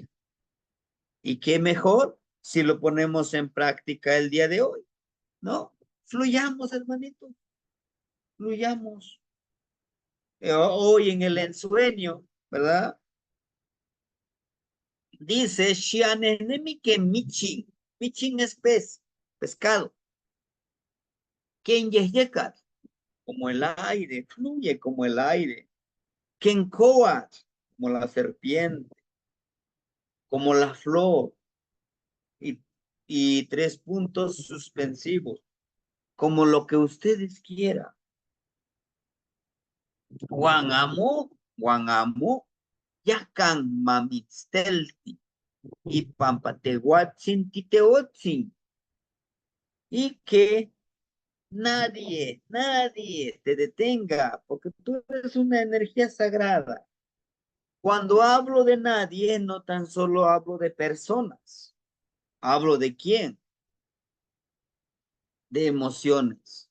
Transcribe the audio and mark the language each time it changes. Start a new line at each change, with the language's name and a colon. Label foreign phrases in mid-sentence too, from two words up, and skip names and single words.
Spanish: Y qué mejor si lo ponemos en práctica el día de hoy, ¿no? Fluyamos, hermanito, fluyamos. Hoy en el ensueño, ¿verdad? Dice, Shianenemi que michin, michin es pez, pescado.
Nahuatl languages: Ken yeyekat,
Spanish: como el aire, fluye como el aire.
Nahuatl languages: Ken koat,
Spanish: como la serpiente, como la flor. Y 3 puntos suspensivos, como lo que ustedes quieran.
Nahuatl languages: Juan amo, yakan mamitztelti, y pampatehuatzin titeotzin,
Spanish: y que nadie te detenga, porque tú eres una energía sagrada. Cuando hablo de nadie, no tan solo hablo de personas, hablo de quién, de emociones.